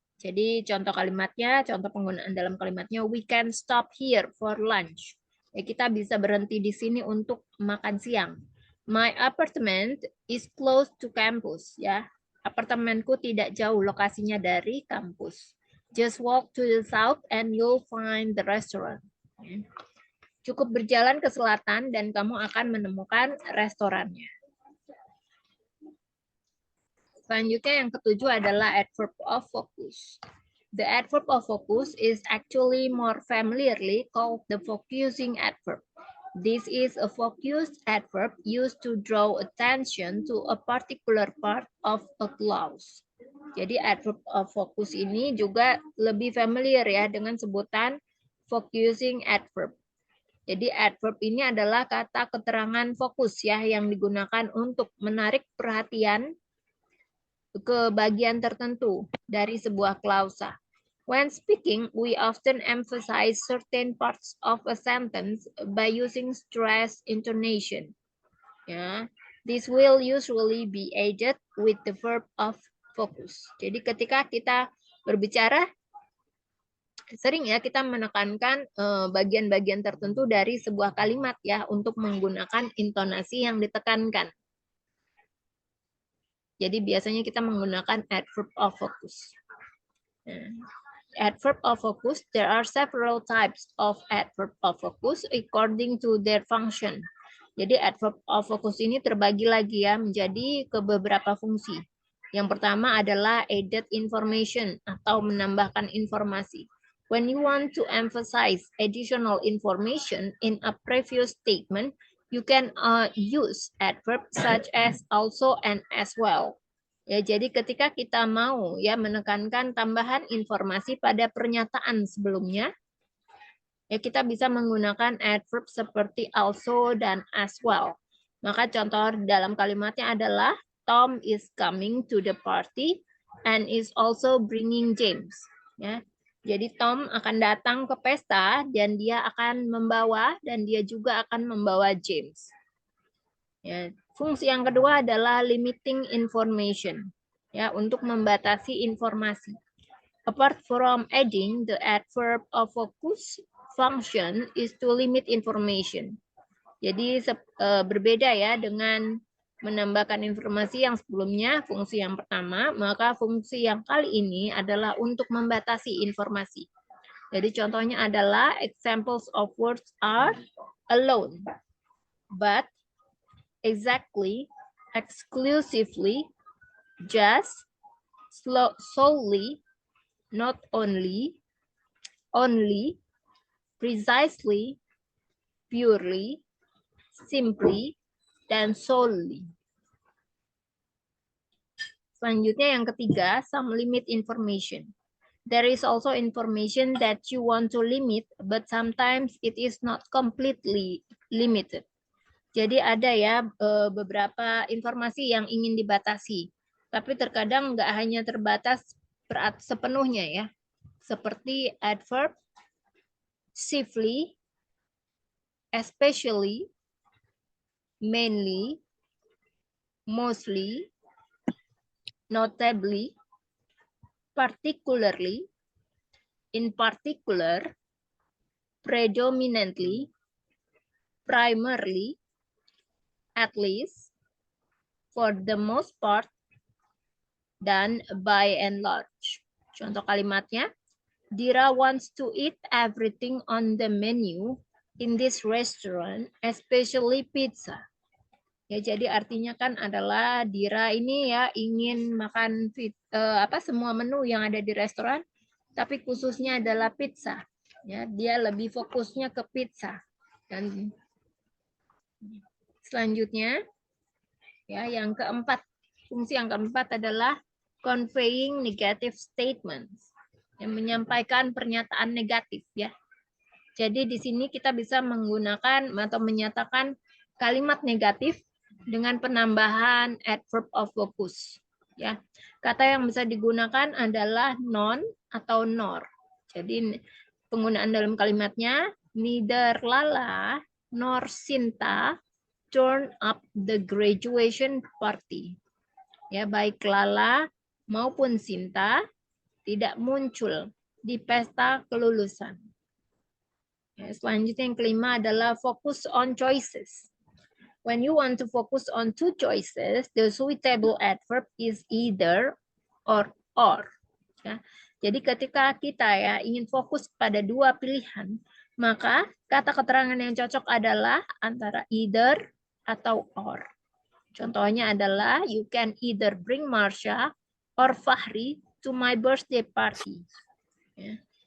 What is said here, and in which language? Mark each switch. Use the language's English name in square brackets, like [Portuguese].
[Indonesian] Jadi contoh kalimatnya, contoh penggunaan dalam kalimatnya, [English] we can stop here for lunch. [Indonesian] Ya, kita bisa berhenti di sini untuk makan siang. [English] My apartment is close to campus. [Indonesian] Ya, apartemenku tidak jauh lokasinya dari kampus. [English] Just walk to the south and you'll find the restaurant. [Indonesian] Cukup berjalan ke selatan dan kamu akan menemukan restorannya. Selanjutnya yang ketujuh adalah adverb of focus. [English] The adverb of focus is actually more familiarly called the focusing adverb. This is a focused adverb used to draw attention to a particular part of a clause. [Indonesian] Jadi adverb of focus ini juga lebih familiar ya dengan sebutan focusing adverb. Jadi adverb ini adalah kata keterangan fokus ya yang digunakan untuk menarik perhatian ke bagian tertentu dari sebuah klausa. [English] When speaking, we often emphasize certain parts of a sentence by using stress intonation. Ya, this will usually be added with the verb of focus. [Indonesian] Jadi ketika kita berbicara, sering ya kita menekankan bagian-bagian tertentu dari sebuah kalimat ya untuk menggunakan intonasi yang ditekankan. Jadi biasanya kita menggunakan adverb of focus. [English] Adverb of focus, there are several types of adverb of focus according to their function. [Indonesian] Jadi adverb of focus ini terbagi lagi ya menjadi ke beberapa fungsi. Yang pertama adalah added information atau menambahkan informasi. [English] When you want to emphasize additional information in a previous statement, you can use adverb such as also and as well. [Indonesian] Ya, jadi ketika kita mau ya menekankan tambahan informasi pada pernyataan sebelumnya, ya kita bisa menggunakan adverb seperti also dan as well. Maka contoh dalam kalimatnya adalah [English] Tom is coming to the party and is also bringing James. Ya. [Indonesian] Jadi Tom akan datang ke pesta dan dia akan membawa dan dia juga akan membawa James. Ya. Fungsi yang kedua adalah limiting information. Ya, untuk membatasi informasi. [English] Apart from adding, the adverb of focus function is to limit information. [Indonesian] Jadi berbeda ya dengan menambahkan informasi yang sebelumnya, fungsi yang pertama, maka fungsi yang kali ini adalah untuk membatasi informasi. Jadi contohnya adalah [English] examples of words are alone, but, exactly, exclusively, just, solely, not only, precisely, purely, simply, dan solely. [Indonesian] Selanjutnya yang ketiga, [English] some limit information. There is also information that you want to limit, but sometimes it is not completely limited. [Indonesian] Jadi ada ya beberapa informasi yang ingin dibatasi, tapi terkadang nggak hanya terbatas sepenuhnya ya. [English] Seperti adverb, chiefly, especially, mainly, mostly, notably, particularly, in particular, predominantly, primarily, at least, for the most part, dan by and large. [Indonesian] Contoh kalimatnya, [English] Dira wants to eat everything on the menu in this restaurant, especially pizza. [Indonesian] Ya, jadi artinya kan adalah Dira ini ya ingin makan semua menu yang ada di restoran, tapi khususnya adalah pizza. Ya, dia lebih fokusnya ke pizza. Dan selanjutnya, ya yang keempat, fungsi yang keempat adalah conveying negative statements, yang menyampaikan pernyataan negatif ya. Jadi di sini kita bisa menggunakan atau menyatakan kalimat negatif dengan penambahan adverb of focus. Ya, kata yang bisa digunakan adalah non atau nor. Jadi penggunaan dalam kalimatnya [English] neither Lala nor Sinta turn up the graduation party. [Indonesian] Ya, baik Lala maupun Sinta tidak muncul di pesta kelulusan. Selanjutnya yang kelima adalah focus on choices. [English] When you want to focus on two choices, the suitable adverb is either or. Ya. [Indonesian] Jadi ketika kita ya ingin fokus pada dua pilihan, maka kata keterangan yang cocok adalah antara either atau or. Contohnya adalah [English] you can either bring Marsha or Fahri to my birthday party. Ya.